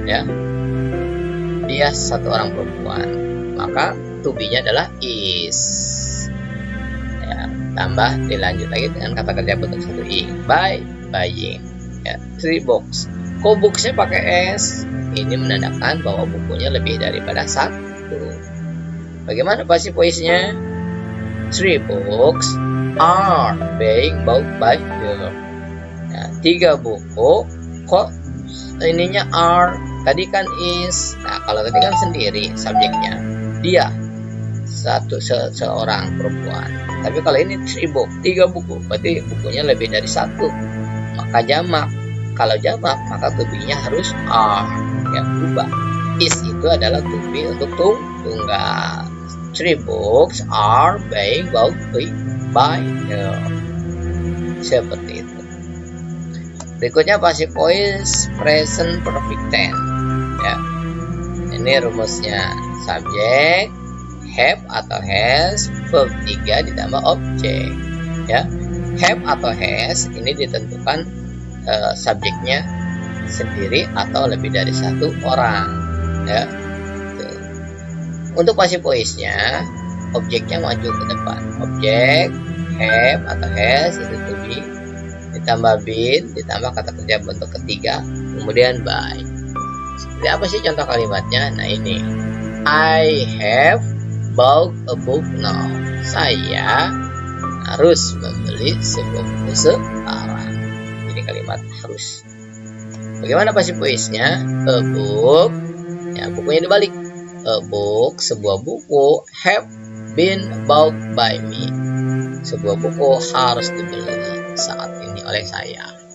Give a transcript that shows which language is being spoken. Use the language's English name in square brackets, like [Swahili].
[Indonesian] Ya, dia satu orang perempuan. Maka to be-nya adalah is. Ya, tambah dilanjut lagi dengan kata kerja bentuk satu ing. [English] Buy, buying. [Indonesian] Ya, 3 books. Kok books-nya pakai s? Ini menandakan bahwa bukunya lebih daripada satu. Bagaimana passive voice-nya? [English] 3 books are being bought by her. [Indonesian] Nah, 3 buku. Kok ininya are? Tadi kan is. Nah, kalau tadi kan sendiri subjeknya. Dia seorang perempuan. Tapi kalau ini 3 book, 3 buku, berarti bukunya lebih dari satu. Maka jamak. Kalau jamak, maka to be-nya harus are. Ya, berubah. Is itu adalah to be untuk tunggal. [English] 3 books are being bought by her. [Indonesian] Seperti itu. Berikutnya passive voice present perfect tense. Ya, ini rumusnya. Subjek, have atau has, verb 3 ditambah objek. Ya, have atau has ini ditentukan subjeknya sendiri atau lebih dari satu orang. Ya, untuk passive voice-nya, objeknya maju ke depan. Objek have atau has itu to be ditambah been ditambah kata kerja bentuk ketiga kemudian by. Seperti apa sih contoh kalimatnya? Nah, ini [English] I have bought a book now. [Indonesian] Saya harus membeli sebuah buku sekarang. Ini kalimat harus. Bagaimana passive voice-nya? A book, ya, bukunya dibalik. [English] A book, [Indonesian] sebuah buku, [English] have been bought by me. [Indonesian] Sebuah buku harus dibeli saat ini oleh saya.